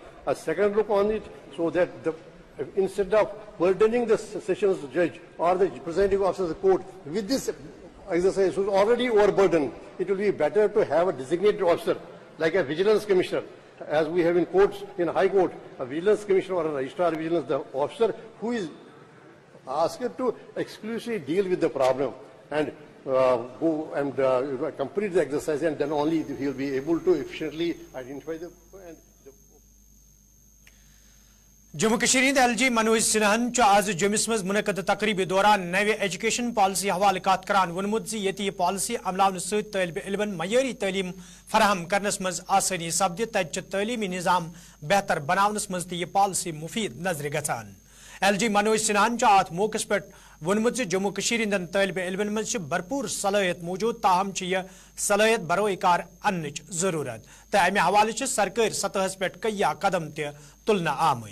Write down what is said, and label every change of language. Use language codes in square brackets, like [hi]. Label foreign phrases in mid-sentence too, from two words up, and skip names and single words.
[en] a second look on it, so that instead of burdening the sessions judge or the presiding officer of the court with this exercise who's already overburdened, it will be better to have a designated officer like a vigilance commissioner, as we have in courts, in high court, a vigilance commissioner or a registrar of vigilance, the officer who is asked to exclusively deal with the problem and go and complete the exercise, and then only he will be able to efficiently identify the. [ks] जम्मू कश्मीर हिंद LG मनोज सिन्हान आज जम्मूस मज मुनक़द तकरीब दौरान नवे [en] education policy [ks] हवाले कत करान वोनमुत ज़ ये पॉलिसी अमलावन सत तालिब इल्मन मय्यारी तालीम फराहम करनस मज आसानी सपद तत तालीमी निज़ाम बेहतर बनावनस मज ये पॉलिसी मुफीद नजर गसान। LG मनोज सिन्हान अत मौके पे वोनमुत ज़ जम्मू कश्मीर हिंदन तालिब इल्मन मज भरपूर सलाहियत मौजूद, ताहम यह सलाहियत बरोए कार अन्नच जरूरत तो अमे हवाले सरकारी सतहस पे कई कदम तुलना आमद।